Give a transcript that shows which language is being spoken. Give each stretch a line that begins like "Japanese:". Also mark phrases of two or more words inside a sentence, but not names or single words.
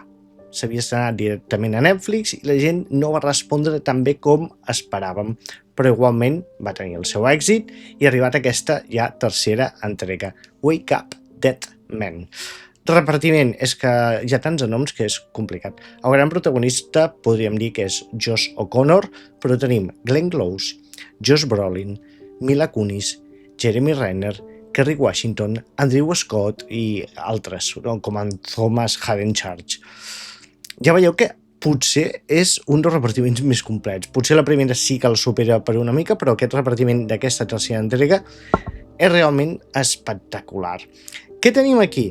Catalan: S'havia estrenat directament a Netflix i la gent no va respondre tan bé com esperàvem, però igualment va tenir el seu èxit i ha arribat aquesta ja tercera entrega, Wake Up Dead Men. Repartiment, és que hi ha tants noms que és complicat. El gran protagonista podríem dir que és Josh O'Connor, però tenim Glenn Close, Josh Brolin, Mila Kunis, Jeremy Renner, Kerry Washington, Andrew Scott i altres, com en Thomas Hayden Church. Ja veieu que potser és un dels repartiments més complets. Potser la primera sí que el supera per una mica, però aquest repartiment d'aquesta tercera entrega és realment espectacular. Què tenim aquí?